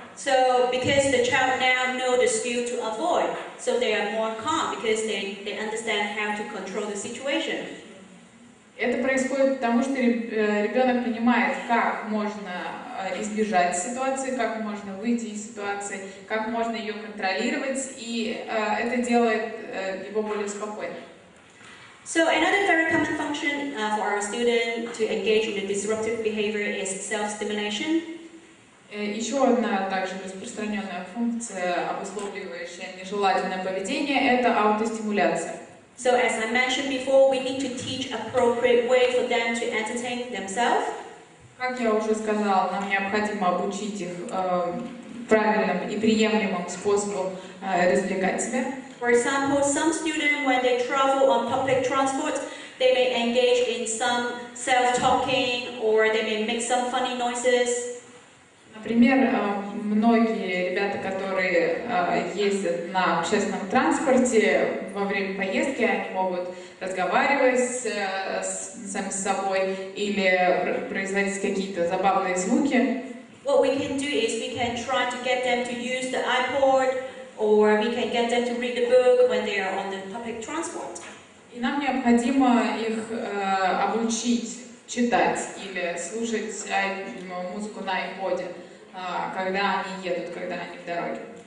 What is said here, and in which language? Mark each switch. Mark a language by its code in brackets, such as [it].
[en] So because the child now know the skill to avoid, so they are more calm because they understand how to control the situation. [ru] Это происходит потому, что ребенок понимает, как можно избежать ситуации, как можно выйти из ситуации, как можно ее контролировать, и это делает его более спокойным. [en] So another very common function for our student to engage in the disruptive behavior is self-stimulation. [ru] Еще одна также распространенная функция, обусловливающая нежелательное поведение, это аутостимуляция. [en] So as I mentioned before, we need to teach appropriate way for them to entertain themselves. [ru] Как я уже сказала, нам необходимо обучить их правильным и приемлемым способом развлекать себя. [en] For example, some students, when they travel on public transport, they may engage in some self-talking or they may make some funny noises. [ru] Например, многие ребята, которые ездят на общественном транспорте, во время поездки они могут разговаривать сами с собой или производить какие-то забавные звуки. [en] What we can do is we can try to get them to use the iPod or we can get them to read the book when they are on the public transport. [ru] И нам необходимо их обучить читать или слушать музыку на iPod, когда они едут, когда они в дороге.